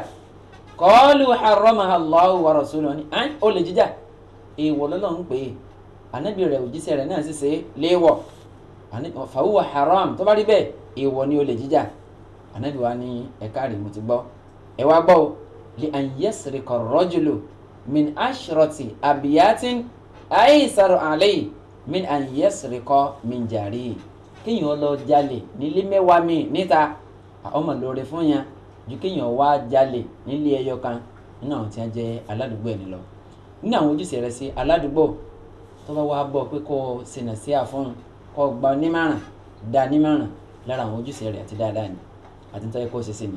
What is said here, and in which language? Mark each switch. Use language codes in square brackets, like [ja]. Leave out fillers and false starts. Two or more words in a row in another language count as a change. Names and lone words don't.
[ar] قالوا حرمه الله ورسوله, [yo] ní olè jíjà èèwọ̀ lọ́lọ́run pè é, Ànábì rẹ̀ òjíṣẹ́ rẹ̀ náà sì ṣe léèwọ̀, [ar] فهو حرام, [yo] tó bá rí bẹ́ẹ̀ èèwọ̀ ni olè jíjà. Ànábì wa ní ẹ̀ka rẹ̀ mo ti gbọ́, ẹ wá gbọ́ o, [ar] لأن يسرق الرجل من عشرة أبيات أيسر عليه من أن يسرق من جاره. [yo] Kéèyàn lọ jalè nílé mẹ́wàá mi níta ọmọ lóore fún yàn ju kéèyàn wá jalè nílé ẹyọ kan nínú àwọn tí wọ́n jẹ́ aládùúgbò ẹni lọ. Nínú àwọn ojúṣe rẹ̀ sí aládùúgbò tó bá wá bọ̀ pé kó ṣìnà sí àfọ́n, kó gba onímọ̀ràn, dá onímọ̀ràn, lára àwọn ojúṣe rẹ̀ àti dáadáa ni àti tó yẹ kó ṣe sí ni.